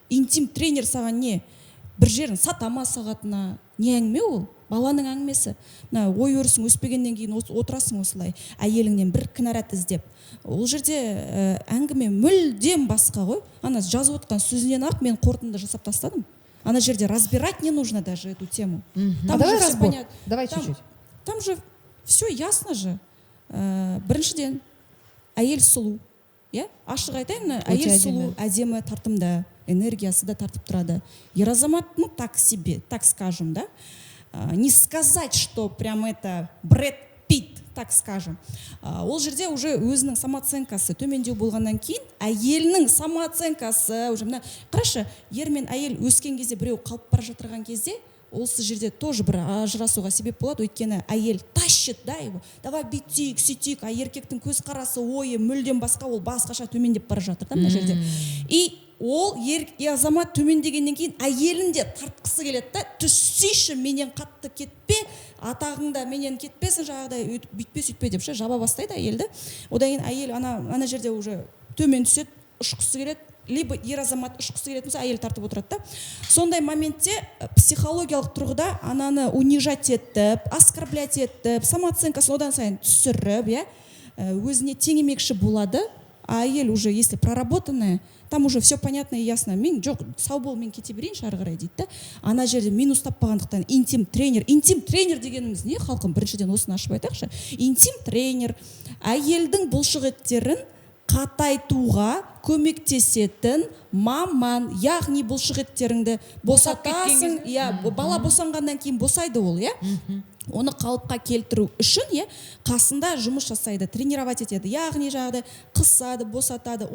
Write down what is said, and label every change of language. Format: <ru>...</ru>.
<kk>Интим тренер саған не? Бір жерін сатама сағатына, не әңгіме ол? Баланың әңгімесі. Ой өрісің өспегеннен кейін отырасың осылай, әйеліңнен бір кінәрат іздеп. Ол жерде әңгіме мүлдем басқа ғой. Ана жазып отқан сөзінен ақ мен қорытынды жасап тастадым. Ана жерде</kk> <ru>разбирать не нужно даже эту тему. Давай разбор. Давай чуть-чуть. Там же все ясно же.</ru> <kk>Біріншіден әйел сұлу. Ашық айтайын, әйел сұлу, әдемі, тартымды, энергиясы да тартып тұрады.</kk> <ru>Ер азамат, так себе, так скажем, да? Не сказать, что прям это Брэд Питт, так скажем.</ru> <kk>Ол жерде уже өзінің самооценкасы төмендеу болғаннан кейін, әйелінің самооценкасы уже мына қарашы, ер мен әйел өскен кезде біреу қалып бара жатырған кезде, осы жерде тоже бір ажырасуға себеп болады, өйткені әйел</kk> <ru>тащит, да, его.</ru> <kk>Давай бүйтейік, сөйтейік, а еркектің көзқарасы, ойы мүлдем басқа, ол басқаша төмендеп бара жатыр да мына жерде. И ол азамат төмендегеннен кейін әйелін де тартқысы келеді да, түссейші, менен қатты кетпе, атағыңда менен кетпесін, жаңағыдай бүйтпе сөйтпе деп жаба бастайды әйелді. Одан кейін әйел ана жерде уже төмен түседі, ұшқысы келеді, либо ер азамат ұшқысы келетін болса, әйел тартып отырады да. Сондай моментте психологиялық тұрғыда ананы унижать етіп, оскорблять етіп, самооценкасын одан сайын түсіріп, өзіне теңемекші болады.</kk> <ru>А</ru> <kk>әйел</kk> <ru>уже, если проработанная, там уже все понятно и ясно.</ru> <kk>Мен жоқ, сау бол, мен кете берейінші ары қарай дейді. Ана жерде минус таппағандықтан интим тренер. Интим тренер дегеніміз не, халқым? Біріншіден осыны ашып айтайықшы. Интим тренер әйелдің бұлшықеттерін қатайтуға көмектесетін маман, яғни бұлшықеттеріңді босатасың, бала босанғаннан кейін босайды ол, оны қалыпқа келтіру үшін қасында жұмыс жасайды, тренировать етеді, яғни жағдай қысады, босатады.</kk>